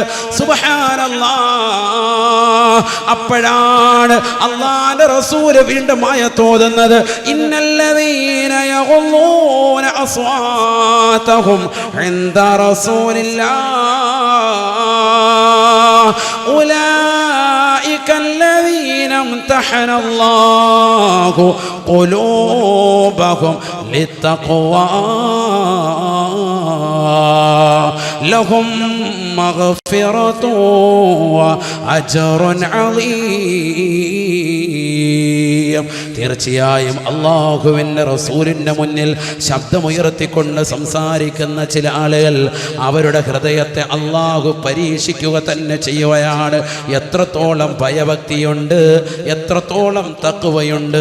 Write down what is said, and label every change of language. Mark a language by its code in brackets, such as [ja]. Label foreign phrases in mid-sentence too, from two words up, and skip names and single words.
[ml] സുബ്ഹാനല്ലാഹ്. അപ്പോഴാണ് അല്ലാഹുവിന്റെ റസൂൽ വീണ്ടും ആയത്തോതുന്നത്, [ar] إن الذين يغضون أصواتهم عند رسول الله أولئك الذين امتحن الله قلوبهم للتقوى لهم مغفرة وأجر عظيم. [ml] തീർച്ചയായും അല്ലാഹുവിന്റെ റസൂലിന്റെ മുന്നിൽ ശബ്ദമുയർത്തിക്കൊണ്ട് സംസാരിക്കുന്ന ചില ആളുകൾ അവരുടെ ഹൃദയത്തെ അല്ലാഹു പരീക്ഷിക്കുക തന്നെ ചെയ്യുകയാണ്. എത്രത്തോളം ഭയഭക്തിയുണ്ട്, എത്രത്തോളം തഖ്വയുണ്ട്.